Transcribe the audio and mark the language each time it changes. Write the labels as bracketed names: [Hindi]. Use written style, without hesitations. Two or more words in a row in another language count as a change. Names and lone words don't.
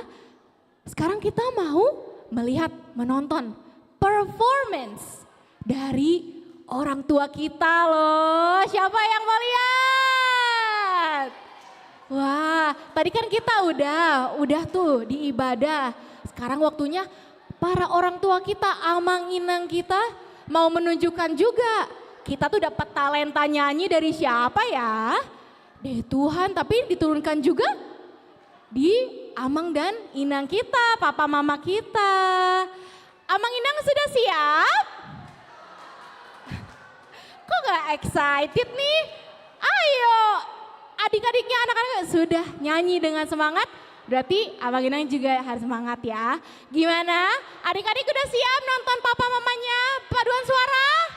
[Indonesian] Sekarang kita mau melihat, menonton performance dari orang tua kita loh. Siapa yang mau lihat? Wah, tadi kan kita udah tuh di ibadah. Sekarang waktunya para orang tua kita, [Batak Toba] amang inang [Indonesian] kita mau menunjukkan juga. Kita tuh dapat talenta nyanyi dari siapa ya? Dari Tuhan, tapi diturunkan juga di amang dan inang kita, papa mama kita. [Batak Toba] Amang inang [Indonesian] sudah siap? Kok gak excited nih? Ayo, adik-adiknya anak-anak sudah nyanyi dengan semangat, berarti Abang Inang juga harus semangat ya. Gimana? Adik-adik udah siap nonton papa mamanya paduan suara?